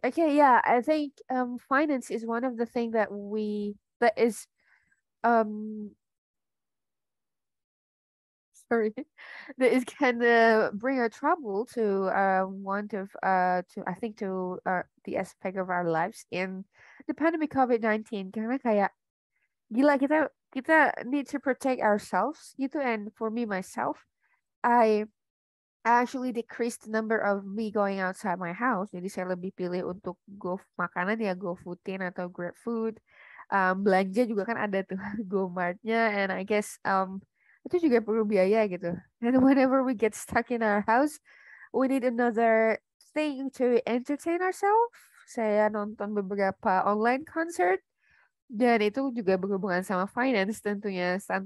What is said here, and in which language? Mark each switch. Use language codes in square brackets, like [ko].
[en] Okay, yeah, I think finance is one of the thing that is um sorry that is can bring a trouble to one of to I think to the aspect of our lives in the pandemic COVID-19 [id] karena kayak gila kita [en] need to protect ourselves gitu, and for me myself I actually decreased the number of me going outside my house. [id] Jadi saya lebih pilih untuk go makanan ya GoFoodin atau GrabFood. Belanja juga kan ada tuh GoMartnya, [en] and I guess [id] itu juga perlu biaya gitu. [en] And whenever we get stuck in our house, we need another thing to entertain ourselves. [id] Saya nonton beberapa online concert dan itu juga berhubungan sama finance tentunya.